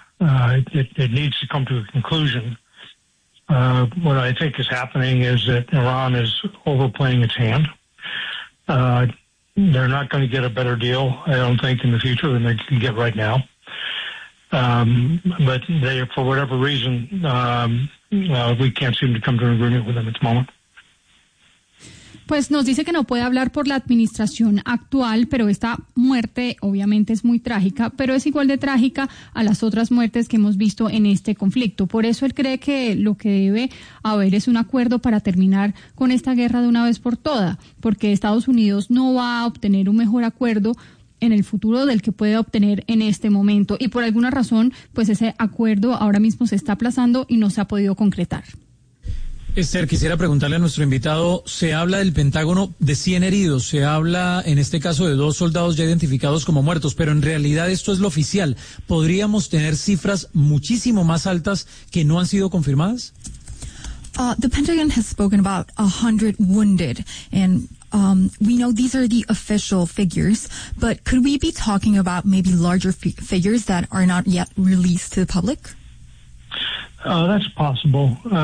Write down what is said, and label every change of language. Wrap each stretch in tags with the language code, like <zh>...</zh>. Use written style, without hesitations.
<en>It needs to come to a conclusion. What I think is happening is that Iran is overplaying its hand. They're not going to get a better deal, I don't think, in the future than they can get right now. But they, for whatever reason, we can't seem to come to an agreement with them at the moment.</en> <es>Pues nos dice que no puede hablar por la administración actual, pero esta muerte obviamente es muy trágica, pero es igual de trágica a las otras muertes que hemos visto en este conflicto. Por eso él cree que lo que debe haber es un acuerdo para terminar con esta guerra de una vez por toda, porque Estados Unidos no va a obtener un mejor acuerdo en el futuro del que puede obtener en este momento. Y por alguna razón, pues ese acuerdo ahora mismo se está aplazando y no se ha podido concretar. Esther, quisiera preguntarle a nuestro invitado, se habla del Pentágono de 100 heridos, se habla en este caso de dos soldados ya identificados como muertos, pero en realidad esto es lo oficial. ¿Podríamos tener cifras muchísimo más altas que no han sido confirmadas?</es> <en>The Pentagon has spoken about 100 wounded, and we know these are the official figures, but could we be talking about maybe larger figures that are not yet released to the public? That's possible.</en>